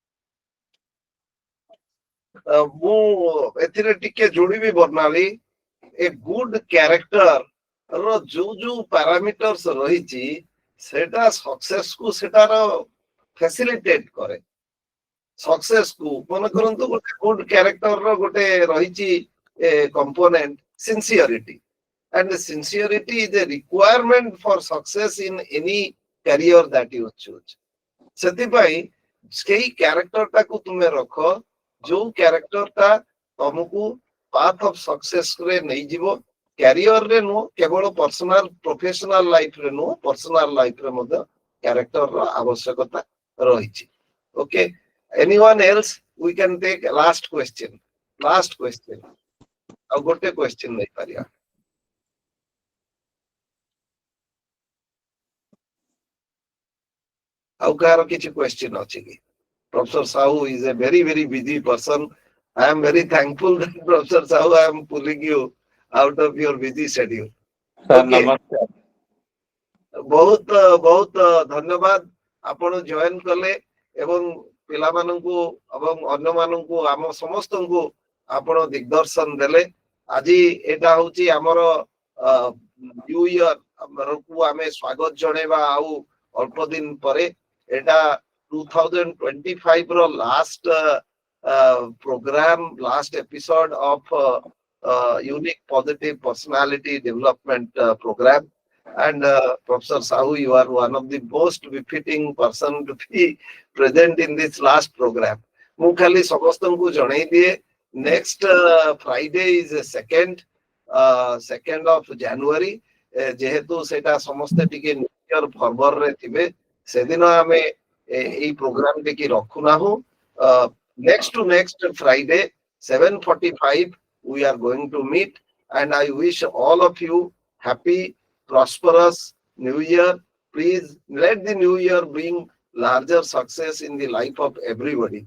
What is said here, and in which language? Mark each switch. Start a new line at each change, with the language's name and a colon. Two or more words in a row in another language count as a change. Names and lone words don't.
Odia: ମୁଁ ଏଥିରେ ଟିକେ ଯୋଡ଼ିବି ବର୍ଣ୍ଣାଲି, ଏ
English: good character
Odia: ର ଯୋଉ ପାରାମିଟର୍ସ ରହିଛି ସେଟା ସକ୍ସେସ କୁ ସେଟାର ଫ୍ୟାସିଲିଟେଟ କରେ। ସକ୍ସେସ କୁ ମନେ କରନ୍ତୁ ଗୋଟେ
English: good character
Odia: ର ଗୋଟେ ରହିଛି
English: component sincerity, and sincerity is a requirement for success in any career that you choose.
Odia: ସେଥିପାଇଁ ସେଇ କ୍ୟାରେକ୍ଟର ଟାକୁ ତୁମେ ରଖ ଯୋଉ କ୍ୟାରେକ୍ଟର ଟା ତମକୁ
English: path of success
Odia: ରେ ନେଇଯିବ। କ୍ୟାରିୟର ରେ ନୁହଁ, କେବଳ
English: personal professional life
Odia: ରେ ନୁହଁ,
English: personal life
Odia: ରେ ମଧ୍ୟ କ୍ୟାରେକ୍ଟର ର ଆବଶ୍ୟକତା ରହିଛି।
English: Okay, anyone else we can take last question.
Odia: ଆଉ ଗୋଟେ କ୍वेଶ୍ଚନ ନେଇପାରିବା। ଆଉ କାହାର କିଛି କ୍वेଶ୍ଚନ ଅଛି କି?
English: Professor Sahu is a very busy person. I am very thankful that Professor Sahu, I am pulling you out of your busy schedule. ସାର୍ Okay.
Odia: ନମସ୍କାର। ବହୁତ ବହୁତ ଧନ୍ୟବାଦ ଆପଣ ଜଏନ କଲେ ଏବଂ ପିଲାମାନଙ୍କୁ ଏବଂ ଅନ୍ୟମାନଙ୍କୁ ଆମ ସମସ୍ତଙ୍କୁ ଆପଣ ଦିଗଦର୍ଶନ ଦେଲେ। ଆଜି ଏଇଟା ହଉଛି ଆମର
English: new year
Odia: କୁ ଆମେ ସ୍ୱାଗତ ଜଣେଇବା ଆଉ ଅଳ୍ପ ଦିନ ପରେ। ଏଇଟା 2025 ର
English: last program, last episode of Unique Positive Personality Development Program. And Professor Sahu, you are one of the most befitting person to be present in this last program.
Odia: ମୁଁ ଖାଲି ସମସ୍ତଙ୍କୁ ଜଣେଇ ଦିଏ,
English: next Friday is 2nd of January।
Odia: ଯେହେତୁ ସେଟା ସମସ୍ତେ ଟିକେ
English: new year fervour
Odia: ରେ ଥିବେ, ସେଦିନ ଆମେ ଏଇ ପ୍ରୋଗ୍ରାମ ଟିକେ ରଖୁନାହୁଁ।
English: next to next Friday 7:45 we are going to meet, and I wish all of you happy prosperous new year. Please let the new year bring larger success in the life of everybody.